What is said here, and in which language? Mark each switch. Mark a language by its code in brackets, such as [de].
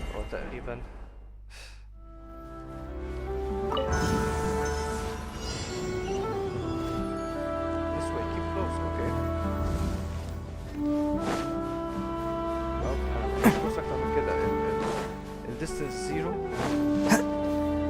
[en] تقريبا this way keep close. okay well [ar] مش فرصة اكتر من كده. [en] ال distance 0.